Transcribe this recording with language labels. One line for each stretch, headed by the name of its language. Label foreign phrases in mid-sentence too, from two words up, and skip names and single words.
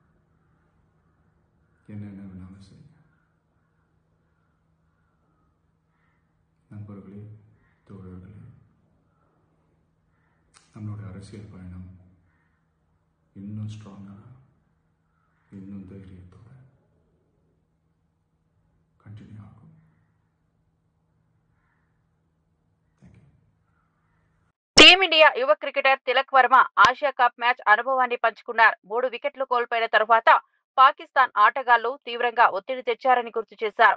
Tamil: என்ன வேணாலும் செய்யுங்க. நண்பர்களே, தோழர்களே, நம்மளோட அரசியல் பயணம் இன்னும் ஸ்ட்ராங்காக, இன்னும் தைரியத்தோட కంటిన్యూ ఆகும்.
Telugu: టీమిండియా యువ క్రికెటర్ తిలక్ వర్మ ఆసియా కప్ మ్యాచ్ అనుభవాన్ని పంచుకున్నారు. 3 వికెట్లు కోల్పోయిన తరువాత పాకిస్తాన్ ఆటగాళ్లు తీవ్రంగా ఒత్తిడి తెచ్చారని గుర్తు చేశారు.